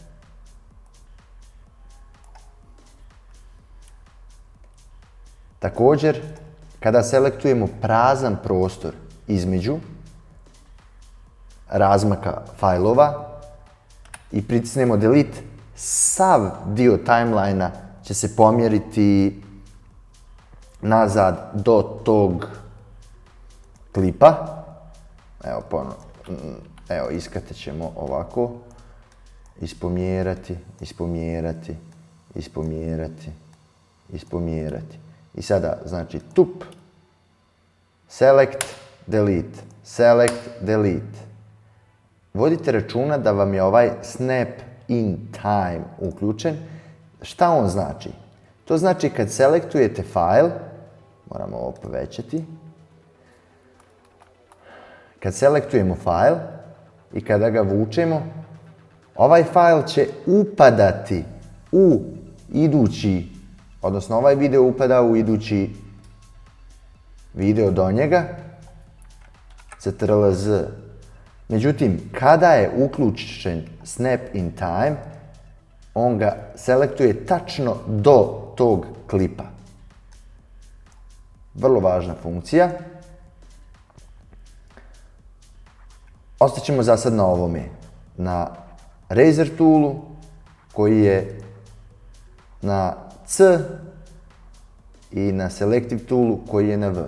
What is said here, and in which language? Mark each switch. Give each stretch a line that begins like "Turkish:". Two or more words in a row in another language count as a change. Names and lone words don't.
Bosnian: Također, kada selektujemo prazan prostor između razmaka fajlova i pritisnemo delete, sav dio timelinea će se pomjeriti nazad do tog klipa. Evo ponovno, evo iskatet ćemo ovako, ispomjerati, ispomjerati, ispomjerati, ispomjerati. I sada, znači, tup,
English: select, delete, select, delete.
Bosnian: Vodite računa da vam je ovaj
English: snap in time
Bosnian: uključen. Šta on znači? To znači kad selektujete file, moramo ovo povećati, kad selektujemo file i kada ga vučemo, ovaj file će upadati u idući, odnosno ovaj video upada u idući video do njega, ctrl+z. Međutim, kada je uključen
English: snap in time,
Bosnian: on ga selektuje tačno do tog klipa. Vrlo važna funkcija. Ostaćemo za sad na ovome. Na Razor toolu koji je na C i na Selective toolu koji je na V.